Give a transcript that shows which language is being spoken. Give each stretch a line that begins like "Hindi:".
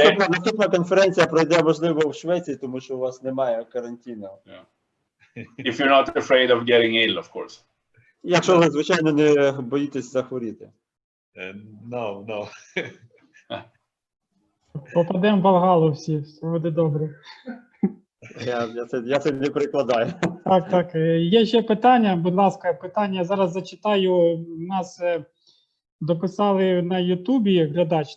Ukrainian: Наступна конференція пройде, можливо, в Швеції, тому що у вас немає карантину.
English: If you're not afraid of getting ill, of course.
Ukrainian: Якщо ви, звичайно, не боїтесь захворіти.
English: No.
Ukrainian: Попадемо в Валгалу всі, все буде добре. Я це не прикладаю. Так. Є ще питання, будь ласка, питання зараз зачитаю. У нас дописали на Ютубі глядач.